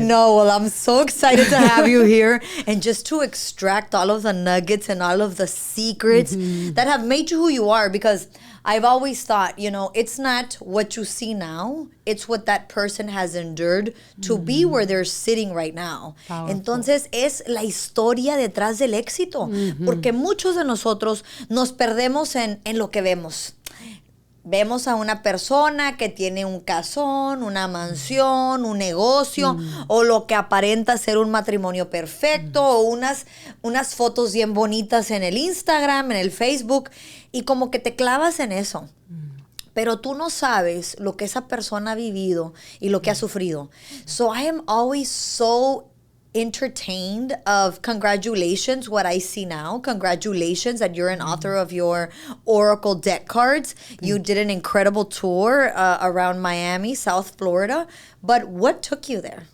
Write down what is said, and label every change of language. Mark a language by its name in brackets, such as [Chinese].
[English] No, well, I'm so excited to have you here and just to extract all of the nuggets and all of the secrets that have made you who you are, because I've always thought, it's not what you see now, it's what that person has endured to be where they're sitting right now. Powerful. [Spanish] Entonces, es la historia detrás del éxito, porque muchos de nosotros nos perdemos en lo que vemos. Vemos a una persona que tiene un casón, una mansión, un negocio, o lo que aparenta ser un matrimonio perfecto, o unas fotos bien bonitas en el Instagram, en el Facebook, y como que te clavas en eso. Pero tú no sabes lo que esa persona ha vivido y lo que ha sufrido. [English] So I am always so entertained of congratulations, what I see now. Congratulations that you're an author of your Oracle deck cards. You did an incredible tour around Miami, South Florida. But what took you there?